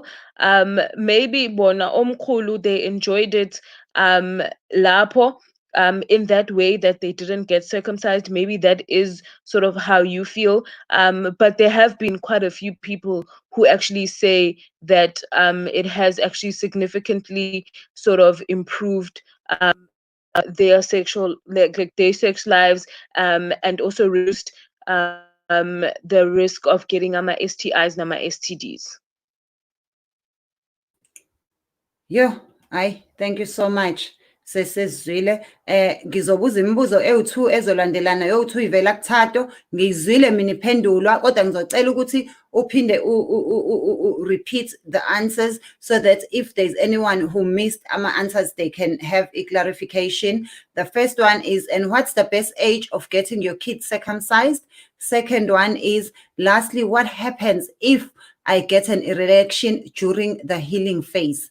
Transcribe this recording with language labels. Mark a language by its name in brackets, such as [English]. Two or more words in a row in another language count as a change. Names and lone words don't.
[South Ndebele] Maybe bona omkhulu, [English] they enjoyed it [South Ndebele] lapo [English] in that way, that they didn't get circumcised. Maybe that is sort of how you feel. But there have been quite a few people who actually say that it has actually significantly sort of improved their sexual, like their sex lives, and also reduced the risk of getting STIs and STDs. Yo, hayi, thank you so much. [South Ndebele] Sesizwile ngizobuza imibuzo ewu2 ezolandelana yowu2 ivela kuThato. Ngizwile mina iphendulwa, kodwa ngizocela ukuthi uphinde [English] repeat the answers, so that if there's anyone who missed ama answers, they can have a clarification. The first one is, and what's the best age of getting your kids circumcised? Second one is, lastly, what happens if I get an erection during the healing phase?